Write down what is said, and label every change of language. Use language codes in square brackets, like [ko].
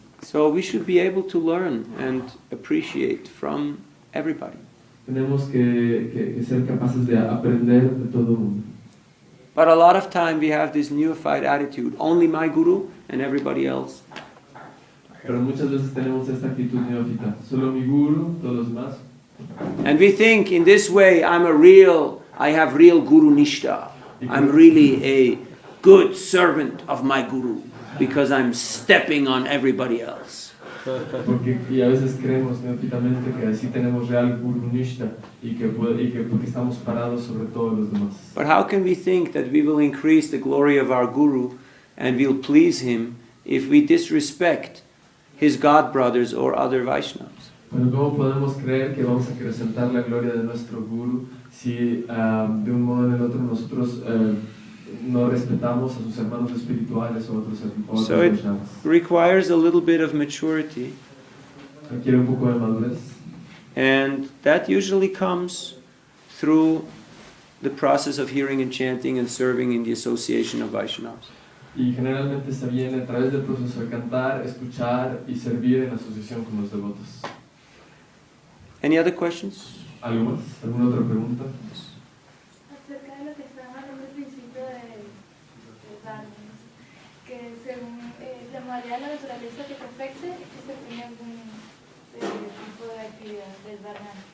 [en] So we should be able to learn and appreciate from everybody. [es] Tenemos que ser capaces de aprender de todo el mundo. [en] But a lot of time we have this neophyte attitude, only my guru and everybody else. [es] Pero muchas veces tenemos esta actitud neófita. Solo mi guru, todos los demás. [en] And we think in this way I have real guru nishtha. I'm really a good servant of my guru because I'm stepping on everybody else. [es] Y a veces creemos neófitamente que así tenemos real guru nishta y que porque estamos parados sobre todos los demás. [en] But how can we think that we will increase the glory of our guru and we'll please him if we disrespect his god brothers or other Vaishnavas? [es] Pero ¿cómo podemos creer que vamos a acrecentar la gloria de nuestro guru si de un modo o en el otro nosotros no respetamos a sus hermanos espirituales o otros [en] So it [es] Vaishnavas? [en] requires a little bit of maturity, [es] Requiere un poco de madurez. [en] and that usually comes through the process of hearing and chanting and serving in the association of Vaishnavas. [es] Y generalmente se viene a través del proceso de cantar, escuchar y servir en asociación con los devotos. [en] Any other questions? [es] ¿Algo más? ¿Alguna otra pregunta? Acerca de lo que estaba hablando al principio de dharma, que según la modalidad de la naturaleza que te afecte, se tiene algún tipo de actividad del dharma.